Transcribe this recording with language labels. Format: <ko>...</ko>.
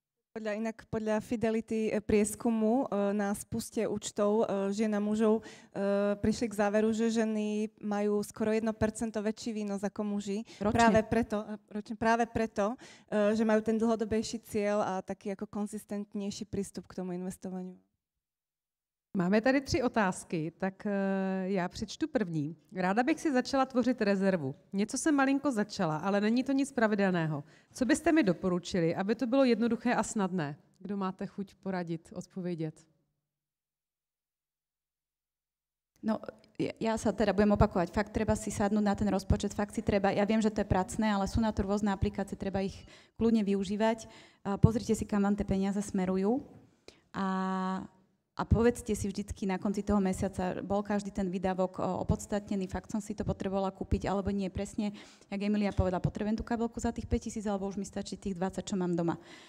<sk>Podľa Fidelity prieskumu na spuste účtov žien a mužov prišli k záveru, že ženy majú skoro 1% väčší výnos ako muži. Ročne. Práve preto, že majú ten dlhodobejší cieľ a taký ako konzistentnejší prístup k tomu investovaniu.</sk> <cs>Máme tady 3 otázky, tak já přečtu první. Ráda bych si začala tvořit rezervu. Něco jsem malinko začala, ale není to nic pravidelného. Co byste mi doporučili, aby to bylo jednoduché a snadné? Kdo máte chuť poradit, odpovědět?</cs> <sk>No, ja sa teda budem opakovať. Fakt treba si sadnúť na ten rozpočet, fakt si treba, ja viem, že to je pracné, ale sú na to rôzne aplikácie, treba ich kľudne využívať. Pozrite si, kam vám tie peniaze smerujú. A povedzte si vždycky na konci toho mesiaca, bol každý ten výdavok opodstatnený, fakt som si to potrebovala kúpiť, alebo nie, presne, jak Emilia povedala, potrebujem tú kabelku za tých 5 000, alebo už mi stačí tých 20, čo mám doma.</sk>